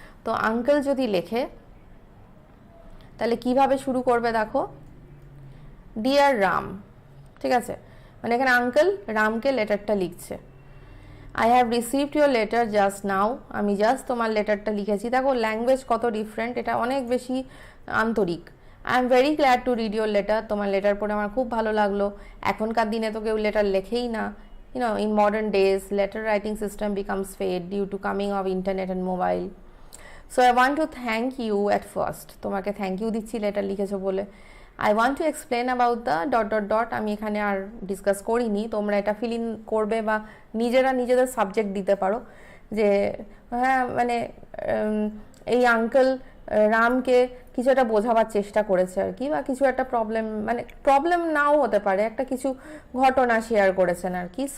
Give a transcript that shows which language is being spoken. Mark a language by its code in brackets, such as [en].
[bn] তো আঙ্কেল যদি লেখে তাহলে কিভাবে শুরু করবে দেখো, ডিয়ার রাম, ঠিক আছে, মানে এখানে আঙ্কেল রামকে লেটারটা লিখছে। [en] I have received your letter just now, [bn] আমি জাস্ট তোমার লেটারটা লিখেছি। দেখো ল্যাঙ্গুয়েজ কত ডিফারেন্ট, এটা অনেক বেশি আন্তরিক। [en] I am very glad to read your letter, [bn] তোমার লেটার পড়ে আমার খুব ভালো লাগলো। এখনকার দিনে তো কেউ লেটার লেখেই না, [en] in modern days letter writing system becomes fade due to coming of internet and mobile. So I want to thank you at first, [bn] তোমাকে থ্যাংক ইউ দিচ্ছি লেটার লিখেছো বলে। [en] I want to explain about the ... [bn] আমি এখানে are discuss করিনি, তোমরা এটা fill in করবে বা নিজেদের সাবজেক্ট দিতে পারো যে হ্যাঁ মানে এই আঙ্কেল রামকে কিছু একটা বোঝাবার চেষ্টা করেছে আর কি, বা কিছু একটা মানে প্রবলেম নাও হতে পারে, একটা কিছু ঘটনা শেয়ার করেছেন আর কি।